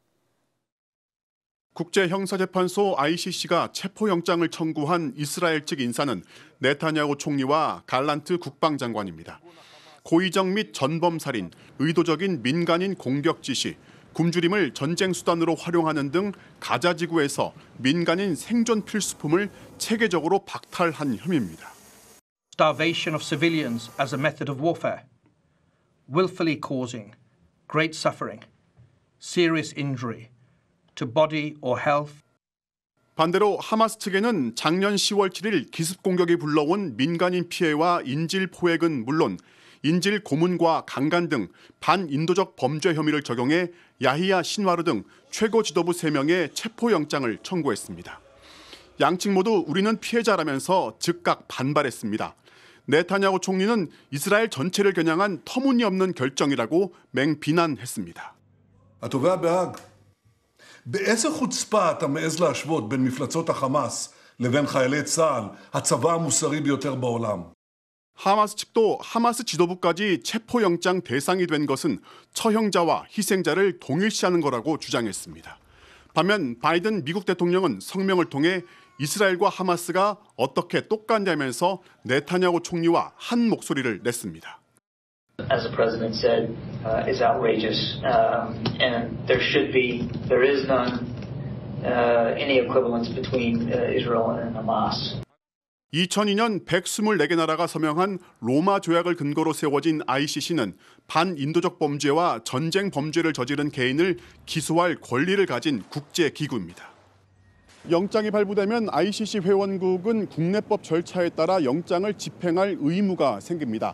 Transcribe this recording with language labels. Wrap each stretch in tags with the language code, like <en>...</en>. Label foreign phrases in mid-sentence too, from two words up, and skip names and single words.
<ko>국제형사재판소 ICC가 체포영장을 청구한 이스라엘 측 인사는 네타냐후 총리와 갈란트 국방장관입니다. 고의적 및 전범살인, 의도적인 민간인 공격 지시, 굶주림을 전쟁 수단으로 활용하는 등 가자지구에서 민간인 생존 필수품을 체계적으로 박탈한 혐의입니다.</ko> <en>Starvation of civilians as a method of warfare, willfully causing great suffering, serious injury to body or health.</en> <ko>반대로 하마스 측에는 작년 10월 7일 기습 공격이 불러온 민간인 피해와 인질 포획은 물론 인질 고문과 강간 등 반인도적 범죄 혐의를 적용해 야히야 신와르 등 최고 지도부 3명의 체포영장을 청구했습니다. 양측 모두 우리는 피해자라면서 즉각 반발했습니다. 네타냐후 총리는 이스라엘 전체를 겨냥한 터무니없는 결정이라고 맹비난했습니다.</ko> <he>התובע בהאג, באיזה חוצפה אתה מעז להשוות בין מפלצות החמאס לבין חיילי צה"ל, הצבא המוסרי ביותר בעולם.</he> <ko>하마스 측도 하마스 지도부까지 체포영장 대상이 된 것은 처형자와 희생자를 동일시하는 거라고 주장했습니다. 반면 바이든 미국 대통령은 성명을 통해 이스라엘과 하마스가 어떻게 똑같냐면서 네타냐후 총리와 한 목소리를 냈습니다.</ko> <en>As the president said, is outrageous, and there is none, any equivalence between Israel and Hamas.</en> <ko>2002년 124개 나라가 서명한 로마 조약을 근거로 세워진 ICC는 반인도적 범죄와 전쟁 범죄를 저지른 개인을 기소할 권리를 가진 국제기구입니다. 영장이 발부되면 ICC 회원국은 국내법 절차에 따라 영장을 집행할 의무가 생깁니다.</ko>